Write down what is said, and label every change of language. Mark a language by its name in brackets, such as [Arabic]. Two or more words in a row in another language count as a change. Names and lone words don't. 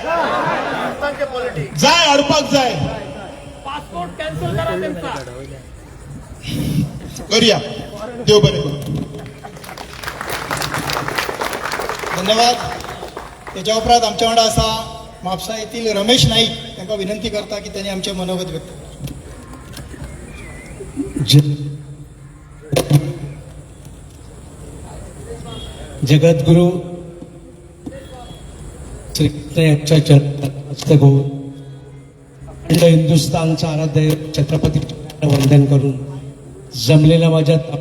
[Konkani] हाडपाक जाय. करूया. देव बरें करूं. धन्यवाद. त्याच्या उपरांत आमच्या वांगडा आसा म्हापसा येथील रमेश नाईक. तांकां विनंती करता की त्यांनी आमचे मनोगत व्यक्त [Marathi] जगद्गुरु श्रीकृष्णाच्या चरणात हिंदुस्थानचा आराध्य छत्रपती वंदन करून जमलेल्या माझ्या